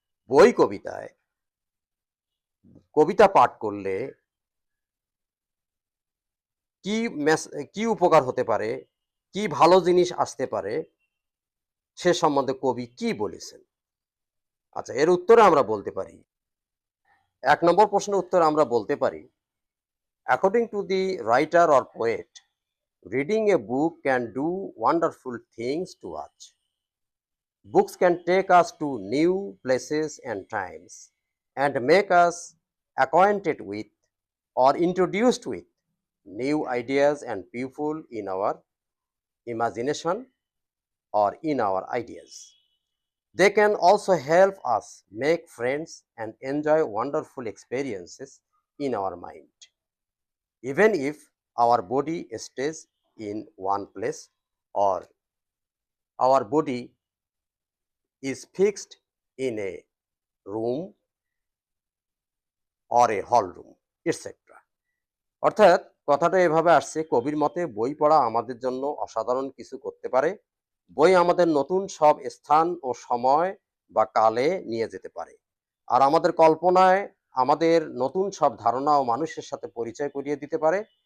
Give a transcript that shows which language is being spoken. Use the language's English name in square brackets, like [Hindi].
[Bangla] বই কবিতায় কবিতা পাঠ করলে কি কি উপকার হতে পারে, কি ভালো জিনিস আসতে পারে, সে সম্বন্ধে কবি কি বলেছেন? আচ্ছা, এর উত্তরে আমরা বলতে পারি, [English] ১ number প্রশ্নের উত্তরে আমরা বলতে পারি, according to the writer or poet, reading a book can do wonderful things to us. Books can take us to new places and times and make us acquainted with or introduced with new ideas and people in our imagination or in our ideas. They can also help us make friends and enjoy wonderful experiences in our mind, even if our body stays in one place or our body is fixed in a room or a hall room, etc. [Bangla] অর্থাৎ কথাটা এভাবে আসছে, কবির মতে বই পড়া আমাদের জন্য অসাধারণ কিছু করতে পারে। বই আমাদের নতুন সব স্থান ও সময় বা কালে নিয়ে যেতে পারে, আর আমাদের কল্পনায় আমাদের নতুন সব ধারণা ও মানুষের সাথে পরিচয় করিয়ে দিতে পারে।